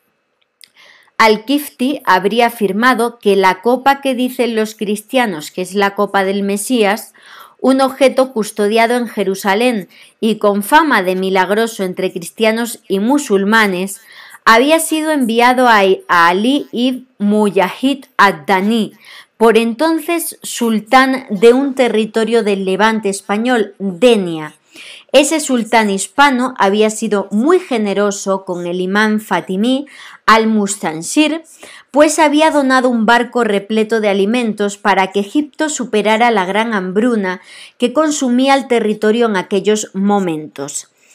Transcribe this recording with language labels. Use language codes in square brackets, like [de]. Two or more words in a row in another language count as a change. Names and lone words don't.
[es] Al-Kifti habría afirmado que la copa que dicen los cristianos que es la copa del Mesías, un objeto custodiado en Jerusalén y con fama de milagroso entre cristianos y musulmanes, había sido enviado a Ali ibn Mujahid ad-Dani, por entonces sultán de un territorio del Levante español, Denia. Ese sultán hispano había sido muy generoso con el imán fatimí al-Mustansir, pues había donado un barco repleto de alimentos para que Egipto superara la gran hambruna que consumía el territorio en aquellos momentos.